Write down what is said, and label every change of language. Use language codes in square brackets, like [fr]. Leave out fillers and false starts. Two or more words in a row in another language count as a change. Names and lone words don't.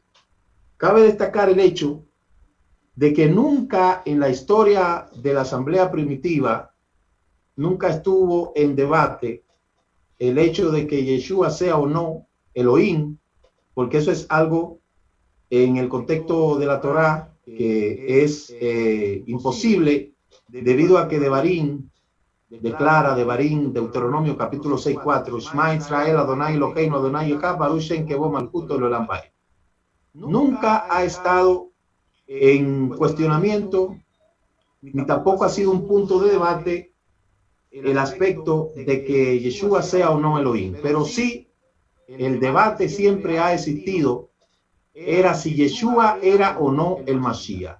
[es] Cabe destacar el hecho de que nunca en la historia de la asamblea primitiva, nunca estuvo en debate el hecho de que Yeshua sea o no Elohim, porque eso es algo en el contexto de la Torá que es imposible, debido a que Devarim declara, Devarim, Deuteronomio capítulo 6:4, [he] שמע ישראל, אדוני אלוהינו, אדוני אחד, ברוך שם כבוד מלכותו לעולם ועד. [es] Nunca ha estado en cuestionamiento, ni tampoco ha sido un punto de debate el aspecto de que Yeshua sea o no Elohim, pero sí el debate siempre ha existido, era si Yeshua era o no el Mashiach.